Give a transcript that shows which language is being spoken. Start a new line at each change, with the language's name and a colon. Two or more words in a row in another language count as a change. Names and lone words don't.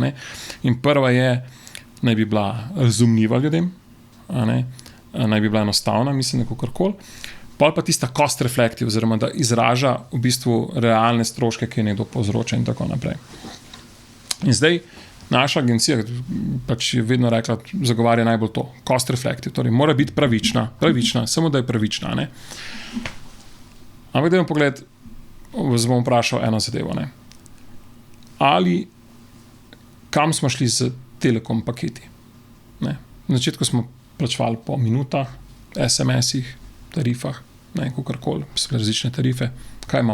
Slovenian: In prva je, naj bi bila razumljiva ljudem, naj bi bila enostavna, mislim, da kakorkoli. Pol pa tista
English: cost reflective,
Slovenian: oziroma da izraža v bistvu realne stroške, ki je nekdo povzroča in tako naprej. In zdaj, naša agencija pač je vedno rekla, zagovarja najbolj to,
English: cost reflective,
Slovenian: torej mora biti pravična, samo da je pravična. Ampak dajmo pogled, vas bom vprašal eno zadevo. Ali kam smo šli z telekom paketi? Na začetku smo plačevali po minutah, SMS-ih, tarifah, kakorkoli, so različne tarife.